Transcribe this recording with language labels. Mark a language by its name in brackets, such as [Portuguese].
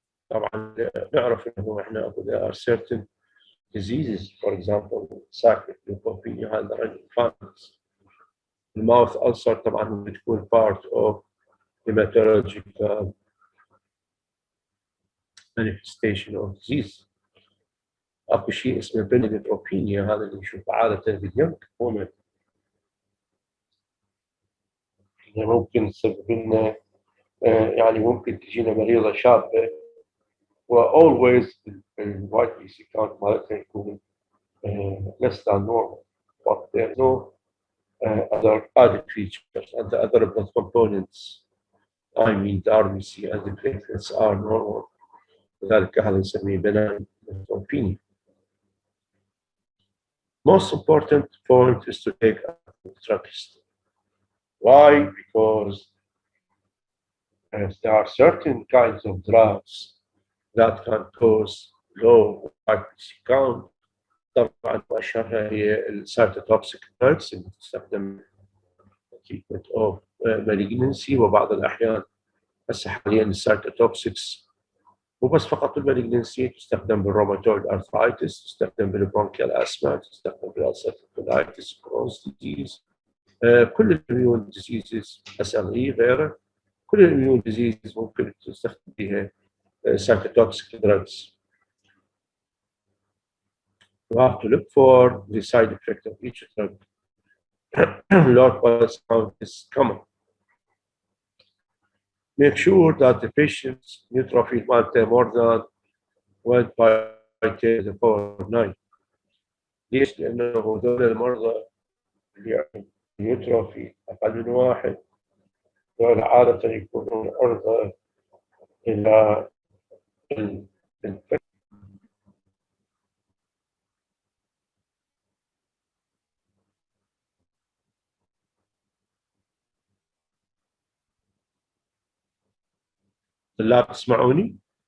[Arabic] طبعا نعرف انه احنا [English] there are certain diseases, for example cyclic leukopenia and running families. The mouth ulcer [Arabic] طبعا [English] بتكون part of hematological manifestation of disease. [Arabic] اكو شيء اسمه بنيلوبينيا هذا اللي نشوفه عاده باليوم كومن ممكن تسبب لنا يعني ممكن تجينا مريضه شابه و [English] always [Arabic] الوايت بي سي كاونت مالتها يكون [English] less than normal, but there are no other added features and the other blood components. I mean the RBC and the platelets are normal. [Arabic] لذلك هذا نسميه [English] benign neutropenia. Most important point is to take a drug history. Why? Because there are certain kinds of drugs that can cause low white PC count. [Arabic] طبعا واشهرها هي السايتوتوكسيك drugs اللي تستخدم [English] treatment of malignancy [Arabic] وبعض الاحيان هسه حاليا السايتوتوكسيكس مو بس فقط بالمالجنسي تستخدم بالروماتويد ارثرايتس، تستخدم بالبرونكيال اسما، تستخدم بالالسيتيك كولايتس، كرونز ديزيز، كل الاميون ديزيزز SLE غيره، كل الاميون ديزيزز ممكن تستخدم بها [English] cytotoxic drugs. You have to look for the side effect of each drug low platelet count is common. Make sure that the patient's neutrophil [Arabic] مالته [English] more than 1 by 10 to the power 9. [Arabic] ليش؟ لأنه هذول المرضى اللي عندهم نيوتروفيل أقل من 1 دول عادة يكونون عرضة إلى طلاب تسمعوني؟